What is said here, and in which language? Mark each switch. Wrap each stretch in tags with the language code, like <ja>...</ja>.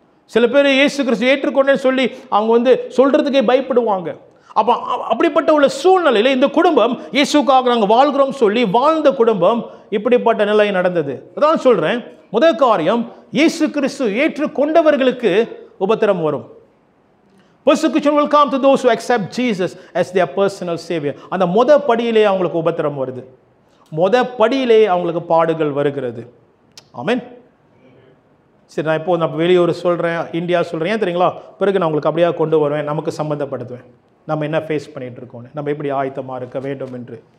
<ta>சில பேர் இயேசு கிறிஸ்து ஏற்றுக்கொண்டேன்னு சொல்லி அவங்க வந்து சொல்றதுக்கே பயப்படுவாங்க. அப்போ அப்படிப்பட்ட உள்ள சூழ்நிலையில் இந்த குடும்பம் இயேசுக்காக நாங்கள் வாழ்கிறோம் சொல்லி வாழ்ந்த குடும்பம் இப்படிப்பட்ட நிலை நடந்தது. அதான் சொல்றேன், முதல் காரியம், இயேசு கிறிஸ்து ஏற்றுக்கொண்டவர்களுக்கு உபத்திரம் வரும்.</ta> <en>Persecution will come to those who accept Jesus as their personal savior.</en> <ta>அந்த படியிலே அவங்களுக்கு உபத்திரம் வருது, படியிலே அவங்களுக்கு பாடுகள் வருகிறது. ஆமென். சரி, நான் இப்போ வெளியூர் சொல்கிறேன், இந்தியா சொல்கிறேன், ஏன் தெரியுங்களா? பிறகு நான் உங்களுக்கு அப்படியே கொண்டு வருவேன், நமக்கு சம்மந்தப்படுத்துவேன், நம்ம என்ன ஃபேஸ் பண்ணிட்டு இருக்கோம், நம்ம எப்படி ஆயத்தமாக இருக்க வேண்டும் என்று.</ta>